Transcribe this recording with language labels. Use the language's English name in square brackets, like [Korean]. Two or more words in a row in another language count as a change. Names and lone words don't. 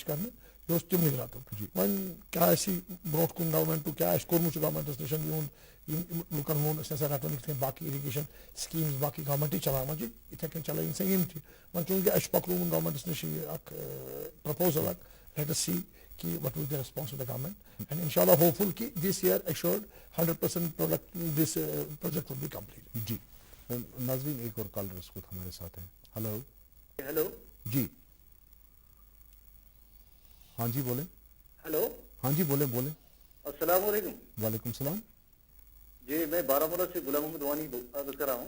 [Kashmiri] کَرنہٕ یہِ اوس تِمنٕے رَٹُن وۄنۍ کیٛاہ آسہِ برونٛٹھ کُن گورمٮ۪نٛٹُک کیٛاہ آسہِ کوٚرمُت چھُ گورمٮ۪نٛٹَس نِش یِہُنٛد یِم لُکَن ووٚن أسۍ ہَسا رَٹون یِتھ کٔنۍ باقٕے [English] irrigation schemes [Kashmiri] باقٕے گورمٮ۪نٛٹٕے چلاوان چھِ یِتھَے کٔنۍ چلٲیِن سا یِم تہِ وۄنۍ چوٗنٛکہِ اَسہِ چھُ پَکنومُت گورمٮ۪نٛٹَس نِش یہِ اَکھ پرٛپوزَل اَکھ [English] let us see [Kashmiri] کہ [English] what will the response of the government and inshallah hopeful ki this year assured 100% product this project will be completed. [Urdu] جی ناظرین ایک اور کالر اس وقت ہمارے ساتھ ہیں. ہلو ہیلو جی ہاں جی بولیں. ہیلو ہاں جی بولیں بولیں. السلام علیکم. وعلیکم السلام. جی میں بارہ مولہ سے غلام محمد وانی عرض کر رہا ہوں.